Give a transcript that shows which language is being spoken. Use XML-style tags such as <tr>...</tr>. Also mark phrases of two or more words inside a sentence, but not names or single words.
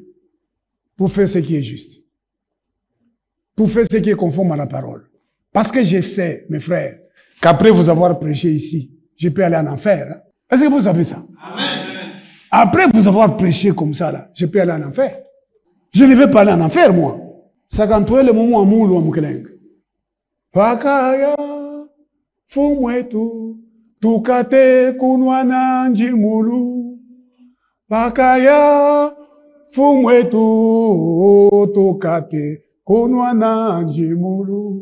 <fr>Pour faire ce qui est juste. Pour faire ce qui est conforme à la parole. Parce que je sais, mes frères, qu'après vous avoir prêché ici, je peux aller en enfer. Hein? Est-ce que vous savez ça? Amen. Après vous avoir prêché comme ça, là, je peux aller en enfer. Je ne vais pas aller en enfer, moi. Ça quand tu es le moment à moulu à Moukeleng.</fr> <lua>Pakaya, fumwetu, tukate kunwana njimulu. Pakaya, fumwetu, tukate kunwana njimulu.</lua>